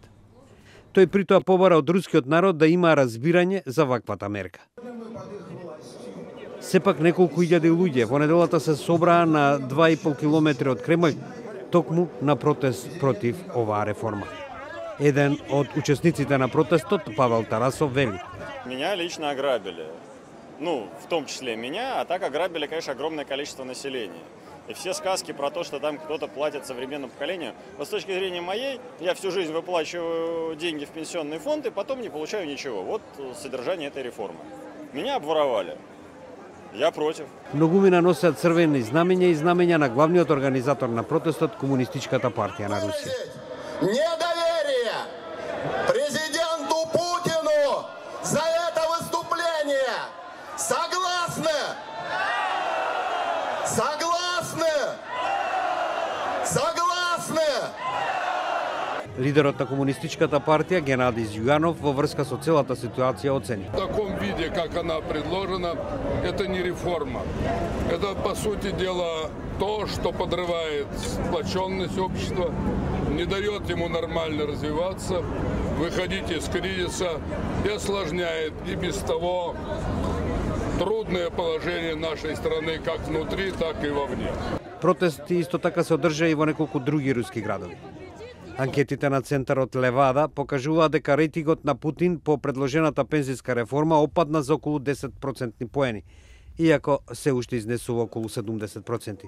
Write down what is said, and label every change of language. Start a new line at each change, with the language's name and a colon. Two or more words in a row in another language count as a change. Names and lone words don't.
Macedonian: Тој притоа побара од рускиот народ да има разбирање за ваквата мерка. Сепак неколку илјади луѓе во неделата се собраа на 2,5 километри од Кремљ токму на протест против оваа реформа. Еден од учесниците на протестот, Павел Тарасов, вели:
Russian: Меня лично ограбили. В том числе меня, а так ограбили, конечно, огромное количество населения. И все сказки про то, что там кто-то платит современному поколению, но с точки зрения моей, я всю жизнь выплачиваю деньги в пенсионный фонд и потом не получаю ничего. Вот содержание этой реформы. Меня обворовали. Я против.
Macedonian: Многумина носеат црвени знамења и знамења на главниот организатор на протестот, Комунистичката партија на Русија.
Russian: Недоверие президенту Путину за это выступление. Согласны? Согласны? Согласны?
Macedonian: Лидерот на Комунистичката партија Геннадий Зюганов во врска со целата ситуација оцени:
Russian: В таком виде, как она предложена, это не реформа. Это, по сути дела, то, что подрывает сплоченность общества, не дает ему нормально развиваться, выходить из кризиса и осложняет и без того трудное положение нашей страны как внутри, так и вовне.
Macedonian: Протести исто така се одржа и во неколку други руски градови. Анкетите на центарот Левада покажуваат дека рейтингот на Путин по предложената пензиска реформа опадна за околу 10% поени, иако се уште изнесува околу 70%.